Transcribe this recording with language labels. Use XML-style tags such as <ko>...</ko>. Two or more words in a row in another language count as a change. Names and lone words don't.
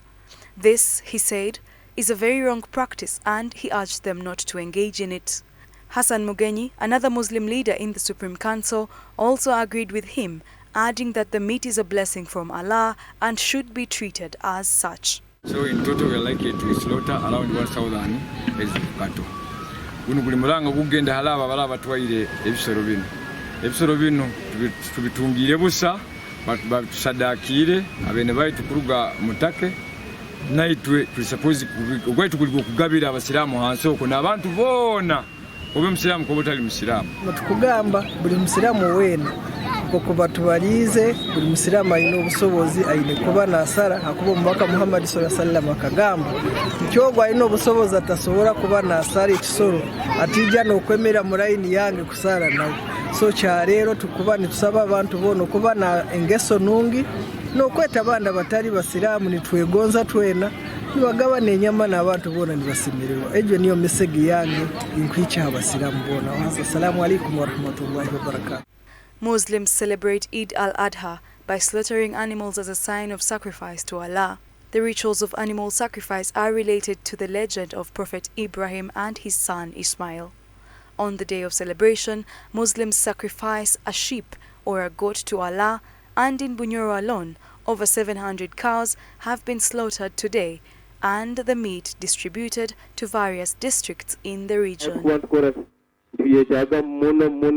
<en>This, he said, is a very wrong practice, and he urged them not to engage in it. Hassan Mugenyi, another Muslim leader in the Supreme Council, also agreed with him, adding that the meat is a blessing from Allah and should be treated as such. So in total we are likely to slaughter around 1,000 cattle.</en> <nyo>Kuno kuli mulanga kugenda halaba balaba twaire ebisoro bino. Ebisoro bino tubitungire busa batusadakire abene baitu kuruga mutake naitwe tulisapozi ogwaitu kuli kugabira abasiramu hansi oko n'abantu bona obe musiramu ko botali musiramu. Mutukugamba buli musiramu wena kuba tubalize buli musiramu ayina obusobozi ayine kuba nasara hakuba omubaka Muhammad</nyo> <ar>صلى الله عليه وسلم</ar> <nyo>akagamba ikyogo ayina obusobozi atasobola kuba nasara ekisoro atijja n'okwemera mu layini yange kusara nawe. So kyaleero tukuba nitusaba abantu bono kuba na engeso nungi n'okweta abandi abatali basiraamu nitwegonza twena nibagabana enyama n'abantu boona nibasimirwa. Egyo niyo mesegi yange inkwica abasiraamu boona.</nyo> <ar>السلام عليكم ورحمة الله وبركاته.</ar> <en>Muslims celebrate Eid al Adha by slaughtering animals as a sign of sacrifice to Allah. The rituals of animal sacrifice are related to the legend of Prophet Ibrahim and his son Ismail. On the day of celebration, Muslims sacrifice a sheep or a goat to Allah, and in Bunyoro alone, over 700 cows have been slaughtered today, and the meat distributed to various districts in the region.</en>